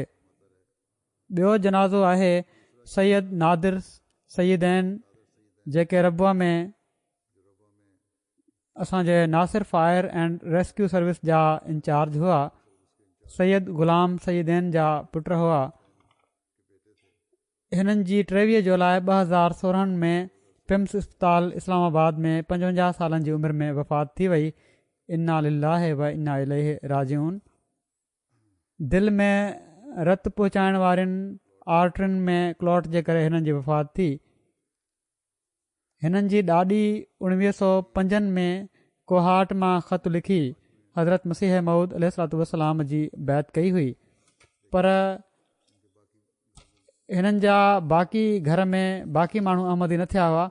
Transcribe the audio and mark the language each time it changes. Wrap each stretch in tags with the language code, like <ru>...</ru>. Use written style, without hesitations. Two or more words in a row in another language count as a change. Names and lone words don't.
<sd>ॿियो जनाज़ो आहे सैयद नादिर सईदैन, जेके रबुआ में असांजे नासिर फायर एंड रेस्क्यू सर्विस जा इंचार्ज हुआ। सैयद ग़ुलाम सईदैन जा पुट हुआ। हिननि जी 23 जुलाई 2016 में पिम्स इस्पताल इस्लामाबाद में 55 सालनि जी उमिरि में वफ़ात थी वई।</sd> <ar>إنا لله و إنا إليه راجعون.</ar> <sd>दिलि में रत पहुचाइण वारनि आर्टरियुनि में क्लॉट जे करे हिननि जी वफ़ात थी। हिननि जी ॾाॾी 1905 में कोहाट मां ख़त लिखी हज़रत मसीह मऊद अलैहिस्सलाम जी बैत कई हुई, पर हिननि जा बाक़ी घर में बाक़ी माण्हू अहमदी न थिया हुआ।</sd>